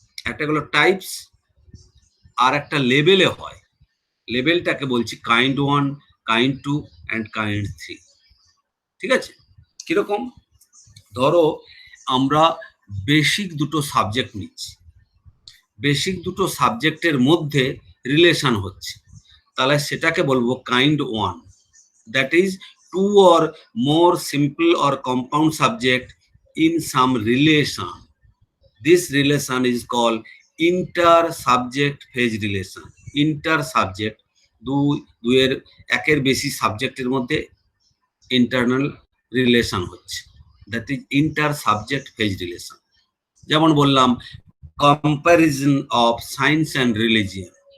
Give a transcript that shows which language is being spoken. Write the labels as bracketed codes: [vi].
[bn] একটা হলো টাইপস, আর একটা লেভেলে হয়, লেভেলটাকে বলছি কাইন্ড 1, কাইন্ড 2 অ্যান্ড কাইন্ড 3, ঠিক আছে। কিরকম? ধরো আমরা বেসিক দুটো সাবজেক্ট নিচ্ছি, বেসিক দুটো সাবজেক্টের মধ্যে রিলেশন হচ্ছে, তাহলে সেটাকে বলবো kind 1। [en] That is 2 or more simple or compound subject in some relation. This relation is called inter-subject phase relation. [bn] Inter-subject, দুইয়ের একের বেশি সাবজেক্টের মধ্যে ইন্টারনাল রিলেশন হচ্ছে, [en] That is inter-subject phase relation. [bn] যেমন বললাম comparison of science and religion.